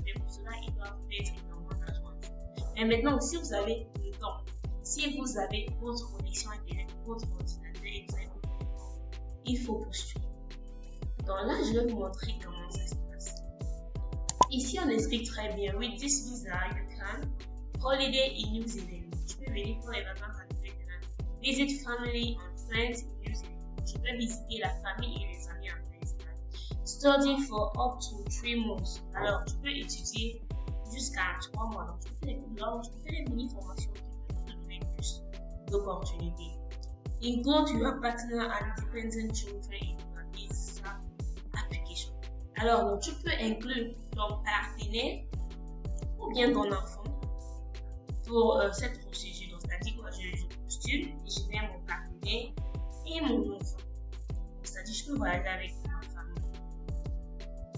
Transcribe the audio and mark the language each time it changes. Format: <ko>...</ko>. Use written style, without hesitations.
<fr>Mais pour cela, ils doivent payer énormément d'argent. Mais maintenant, si vous avez le temps, si vous avez votre connexion internet, votre ordinateur et vous avez votre temps, il faut postuler. Donc là, je vais vous montrer comment ça se passe. Ici, on explique très bien.</fr> <en>With this visa, you can holiday in New Zealand.</en> <fr>Tu peux venir pour les vacances à Nouvelle-Zélande.</fr> <en>Visit family and friends in New Zealand.</en> <fr>Tu peux visiter la famille et les amis en Nouvelle-Zélande.</fr> <en>Study for up to 3 months.</en> <fr>Alors, tu peux étudier jusqu'à 3 mois. Donc, tu peux faire des mini-formations qui peuvent te donner plus d'opportunités.</fr> <en>Include your partner and dependent children in your visa application.</en> <fr>Alors, donc, tu peux inclure ton partenaire ou bien ton enfant pour cette procédure. Donc, c'est-à-dire que je postule et je mets mon partenaire et mon enfant. C'est-à-dire que je peux voyager avec ma famille.</fr>